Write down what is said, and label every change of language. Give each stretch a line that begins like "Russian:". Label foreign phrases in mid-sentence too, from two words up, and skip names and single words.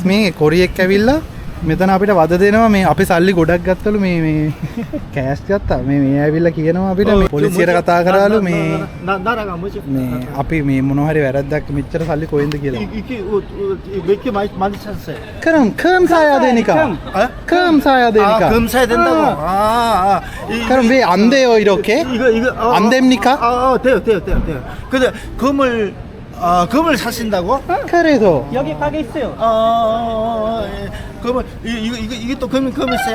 Sinhala: මේ කොරියෙක් ඇවිල්ලා මෙතන අපිට වද දෙනවා. මේ අපි සල්ලි ගොඩක් ගත්තලු මේ කෑෂ් ගත්තා. මේ ඇවිල්ලා කියනවා අපිට මේ පොලිසියට කතා කරාලු මේ අපි මේ මොන හරි වැරද්දක් මෙච්චර සල්ලි කොහෙන්ද කියලා.
Korean: කම් 사야 되니까. 금 사야 되니까. 금 사야 된다고. 그럼 왜 안 돼요 이렇게? 이거 안 됩니까? 돼요. 근데 금을 사신다고? 그래서 여기 가게 있어요. 금을 이게 또 금 있어요?